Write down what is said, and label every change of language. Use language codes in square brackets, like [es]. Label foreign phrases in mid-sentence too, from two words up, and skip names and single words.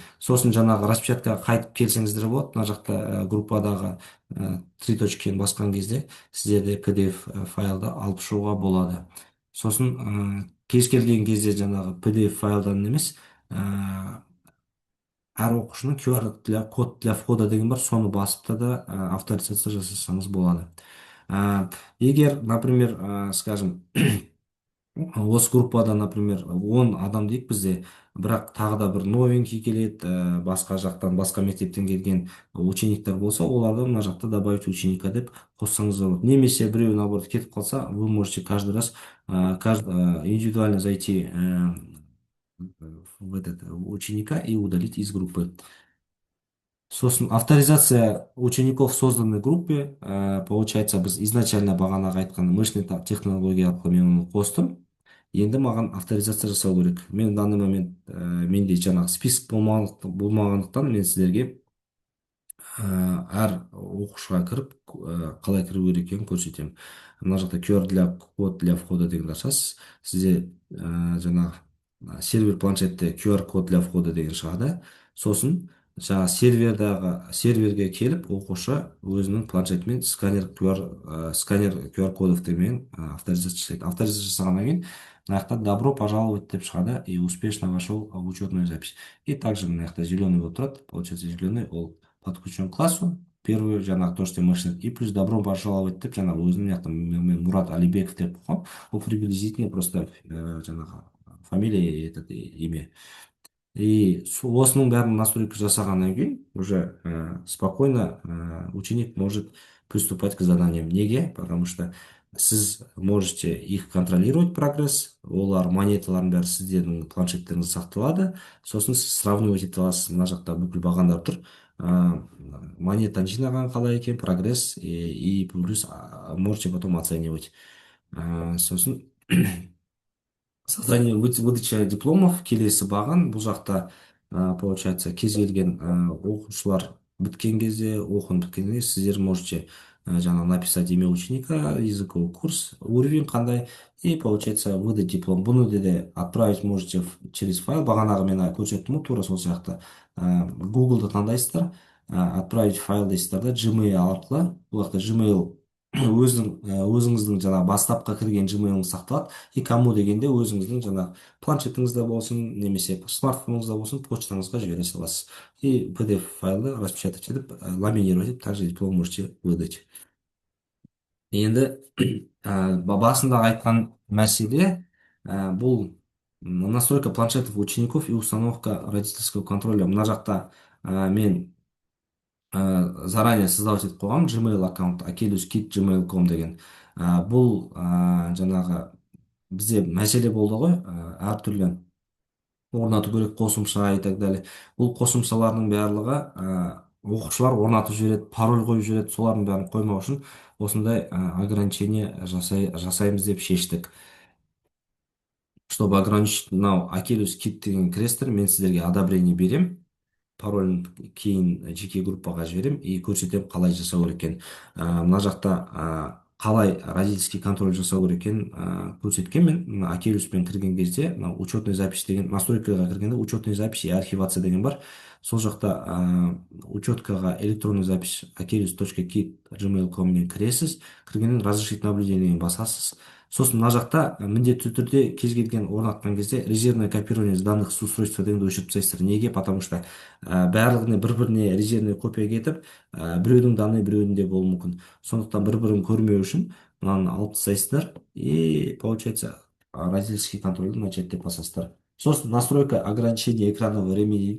[kk] Сосын жаңағы распечаткаға қайтып келсеңіздер болады. Мына жақта группадағы 3 точканы басқан кезде сіздерде PDF файлды алып шығуға болады. Сосын кез келген кезде жаңағы PDF файлдан емес, әр оқушының QR [ru] код для входа [kk] деген бар, соны басып да авторизация жасасаңыз болады. Егер, [ru] например, скажем, [kk] осы группада, например, 10 адам дейік бізде, бірақ тағы да бір новенький келеді, басқа жақтан, басқа мектептен келген учениктер болса, оларды мына жақта [ru] добавить ученика [kk] деп қоссаңыз болады. Немесе біреу наоборот кетіп қалса, [ru] вы можете каждый раз индивидуально зайти в этот ученика и удалить из группы. Сосын авторизация учеников в созданной группе, получается, [kk] біз изначально бағанағы айтқан мышный технология арқылы мен оны қостым. Енді маған авторизация жасау керек. Мен [ru] данный момент [kk] менде жаңағы список болмағандықтан мен сіздерге әр оқушыға кіріп қалай кіру керек екенін көрсетемін. Мына жақта [ru] код для входа [kk] деген ашасыз. Сізде жаңағы сервер планшетте QR [ru] код для входа [kk] деген шығады. Сосын жаңа серверге келіп оқушы өзінің планшетімен сканер QR кодовтермен авторизация жасайды. Авторизация жасағаннан кейін мына жақта [ru] добро пожаловать [kk] деп шығады, [ru] и успешно вошел в учетную запись. И также [kk] мына жақта зеленый болып тұрады. [ru] Получается, зеленый [kk] ол [ru] подключен к классу, первый [kk] жаңағы [ru] то, что мышный, и плюс добро пожаловать [kk] деп жаңағы өзінің мына Мурат Алибеков деп қойған. Ол [ru] приблизительно просто [kk] жаңағы фамилия, [ru] этот имя. И [kk] осының бәрін настройка жасағаннан кейін [ru] уже спокойно ученик может приступать к заданиям. Неге? Потому что сіз можете их контролировать прогресс, [kk] олар монеталардың бәрі сіздердің планшеттеріңізде сақталады. Сосын сіз сравнивать ете аласыз. Мына жақта бүкіл бағандар тұр. Монетаны жинаған қалай екен, [ru] прогресс, и плюс можете потом оценивать. [kk] Сосын [ru] создание выдача дипломов [kk] келесі баған. Бұл жақта получается кез келген оқушылар біткен кезде, оқуын біткен кезде сіздер можете жаңа [ru] написать имя ученика, языковый курс, уровень [kk] қандай, [ru] и получается выдать диплом. [kk] Бұны де [ru] отправить можете [kk] через файл. Бағанағы мен көрсеттім, тура сол сияқты Google-да таңдайсыздар, [ru] отправить файл [kk] дейсіздер да Gmail арқылы. Бұл жақта Gmail өзіңіздің жаңа бастапқа кірген Gmail-ыңыз сақталады, [ru] и кому [kk] дегенде өзіңіздің жаңа планшетіңізде болсын, немесе смартфоныңызда болсын, почтаңызға жібере саласыз. И PDF файлды распечатать етіп, ламинировать етіп, [ru] также диплом можете выдать. [kk] Енді басында айтқан мәселе бұл [ru] настройка планшетов учеников и установка родительского контроля. [kk] Мына жақта мен [ru] заранее создавать [kk] етіп қойғам Gmail аккаунт akelius@gmail.com деген. Бұл жаңағы бізде мәселе болды ғой, әртүрлі орнату керек қосымша [ru] и так далее. [kk] Бұл қосымшалардың барлығы оқушылар орнатып жібереді, пароль қойып жібереді. Солардың бәрін қоймау үшін осындай ограничение жасаймыз деп шештік. [ru] Чтобы ограничить [kk] мынау Акелиус Kit деген кіресіздер, мен сіздерге одобрение берем, паролін кейін жеке группаға жіберем и көрсетем қалай жасау керек екенін. Мына жақта қалай [ru] родительский контроль [kk] жасау керек екенін көрсеткен. Мен Акелиуспен кірген кезде [ru] учетный запись [kk] деген настройкаға кіргенде [ru] учетный запись и архивация [kk] деген бар. Сол жақта учеткаға [ru] электронный запись [kk] akelius.kit@gmail.com-мен кіресіз, кіргеннен разрешить наблюдениеге басасыз. Сосын мына жақта міндетті түрде кез келген орнатқан кезде [ru] резервное копирование с данных с устройства [kk] дегенді өшіріп тастайсыздар. Неге? [ru] Потому что [kk] барлығына бір-біріне [ru] резервный копия [kk] кетіп, біреудің данный біреуінде болуы мүмкін. Сондықтан бір-бірін көрмеу үшін мынаны алып тастайсыздар [ru] и получается родительский контрольді [kk] начать деп басасыздар. Сосын [ru] настройка ограничения экранного времени [kk] дейді.